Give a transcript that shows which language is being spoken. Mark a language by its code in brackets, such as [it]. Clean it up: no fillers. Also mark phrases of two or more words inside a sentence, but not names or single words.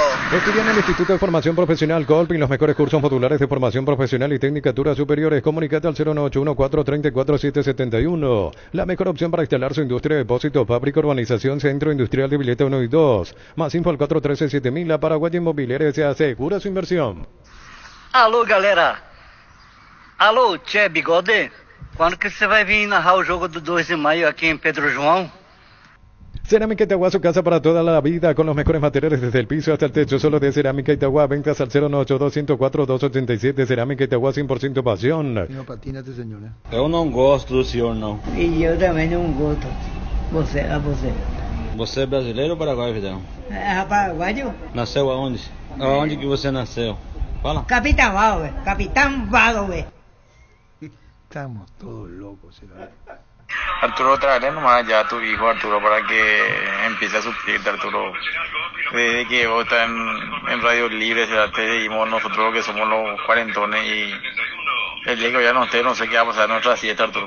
[es] Estudia en el Instituto de Formación Profesional Colpin los mejores cursos modulares de formación profesional y tecnicaturas superiores. Comunicate al 09814344771. La mejor opción para instalar su industria de depósito, fábrica, urbanización, centro industrial de Villeta 1 y 2. Más info al 413-7000. La Paraguaya Inmobiliaria se asegura su inversión. [pt] Alô, galera. Alô, Tchê Bigode. Quando que você vai vir narrar o jogo do 2 de maio aqui em Pedro João? [es] Cerámica Itagua, su casa para toda la vida, con los mejores materiales desde el piso hasta el techo, solo de Cerámica Itagua. Ventas al 098-204-287. Cerámica Itagua, 100% pasión. [pt] Não, patínate, senhor, né? Eu não gosto do senhor, não. E eu também não gosto. Você. Você é brasileiro ou paraguaio, Vidal? É paraguaio? Nasceu aonde? Aonde que você nasceu? Fala. [es] Capitán Vago, Capitán Vago. Estamos todos locos, ¿verdad? Arturo, tráele nomás ya a tu hijo, Arturo, para que empiece a suplirte, Arturo. Desde que vos estás en Radio Libre, te seguimos nosotros que somos los cuarentones y el día que ya no esté, no sé qué va a pasar en nuestra siesta, Arturo.